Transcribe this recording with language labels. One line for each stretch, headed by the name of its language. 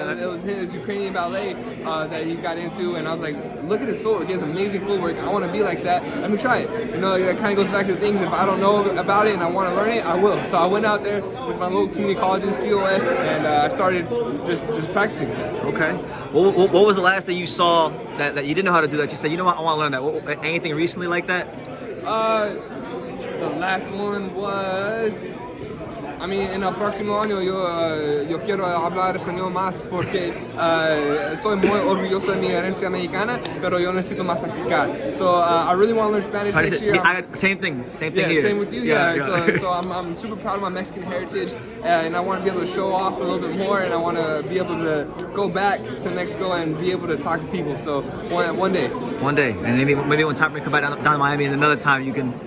English: it was his Ukrainian ballet that he got into, and I was like, look at his footwork, he has amazing footwork, I want to be like that, let me try it. You know, that kind of goes back to the things, if I don't know about it and I want to learn it, I will. So I went out there with my local community colleges, COS, and I started just practicing. Okay. What was the last thing you saw that you didn't know how to do that? You said, you know what, I want to learn that. Anything recently like that? The last one was, I mean,
Spanish: en el próximo año yo quiero hablar español más porque estoy muy orgulloso de mi herencia mexicana, pero yo necesito más practicar.
English: So I really want to learn Spanish next year. Same thing Yeah, here. same with you. Yeah. So I'm super proud of my Mexican heritage, and I want to be able to show off a little bit more, and I want to be able to go back to Mexico and be able to talk to people. So one day. One day, and maybe when Top Rank come back down to Miami, and another time you can.